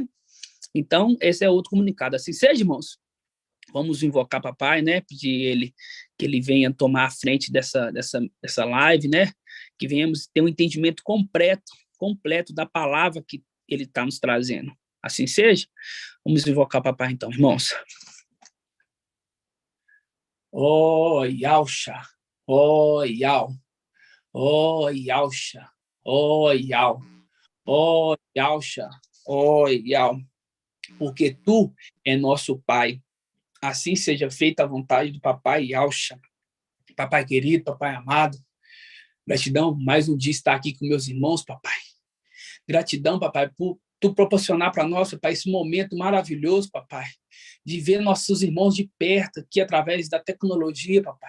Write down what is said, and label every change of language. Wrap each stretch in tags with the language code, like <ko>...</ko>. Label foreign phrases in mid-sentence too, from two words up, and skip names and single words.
<pt>Então, esse é outro comunicado. Assim seja, irmãos, vamos invocar papai, né? Pedir ele que ele venha tomar a frente dessa live, né? Que venhamos ter um entendimento completo da palavra que ele está nos trazendo. Assim seja, vamos invocar papai então, irmãos. Oh, Yausha, oh, Yau, oh, Yausha, oh, Yau, oh, Yausha, oh, Yau, porque tu é nosso Pai. Assim seja feita a vontade do papai Yausha. Papai querido, papai amado, gratidão, mais um dia estar aqui com meus irmãos, papai. Gratidão, papai, por tu proporcionar para nós, papai, esse momento maravilhoso, papai, de ver nossos irmãos de perto aqui através da tecnologia, papai.</pt>